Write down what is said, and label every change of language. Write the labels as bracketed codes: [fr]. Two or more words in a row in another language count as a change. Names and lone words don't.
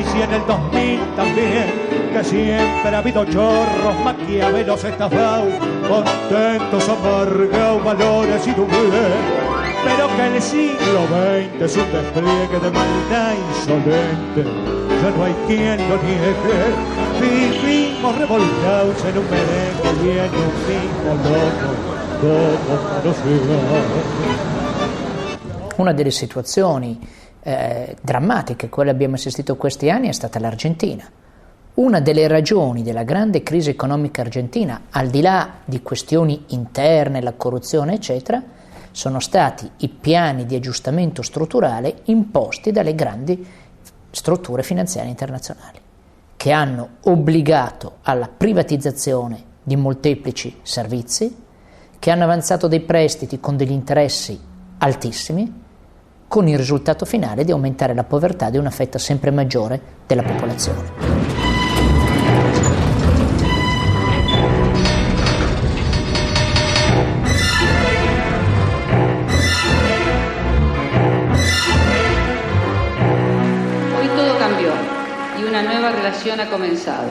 [es] y en el 2000 también, que siempre ha habido chorros, maquiavelos estafados, contentos, amargados, valores y bien, pero que el siglo XX es un despliegue de maldad insolente, ya no hay quien lo niegue, vivimos revoltados en un merengue y en un mismo loco. [it] Una delle situazioni drammatiche a cui abbiamo assistito questi anni è stata l'Argentina. Una delle ragioni della grande crisi economica argentina, al di là di questioni interne, la corruzione eccetera, sono stati i piani di aggiustamento strutturale imposti dalle grandi strutture finanziarie internazionali, che hanno obbligato alla privatizzazione di molteplici servizi, che hanno avanzato dei prestiti con degli interessi altissimi, con il risultato finale di aumentare la povertà di una fetta sempre maggiore della popolazione. [es] Hoy todo cambió y una nueva relación ha comenzado.